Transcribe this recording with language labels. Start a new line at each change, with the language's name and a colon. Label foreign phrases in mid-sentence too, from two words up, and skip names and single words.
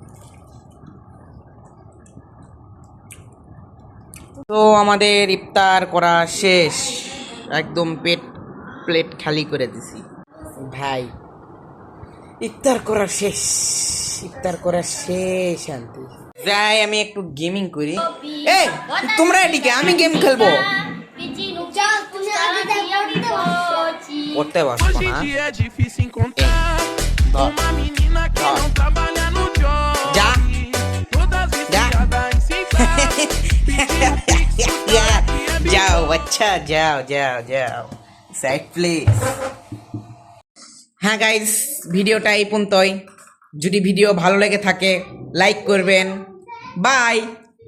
Bangla: তো আমাদের ইফতার করা শেষ, একদম প্লেট খালি করে দিছি ভাই। ইফতার করা শেষ, ইফতার করা শেষ। শান্তি যাই, আমি একটু গেমিং করি। এই তোমরা এদিকে, আমি গেম খেলবো। করতে পারবো
Portuguese: Hoje em
Bangla: না।
Portuguese: dia é difícil encontrar uma menina que não trabalha no job. Já. Todas viciadas em se
Bangla: যাও বাচ্চা, যাও যাও যাও,
English: side please.
Bangla: হ্যাঁ গাইস, ভিডিওটা এই পর্যন্তই। যদি ভিডিও ভালো লেগে থাকে লাইক করবেন। বাই।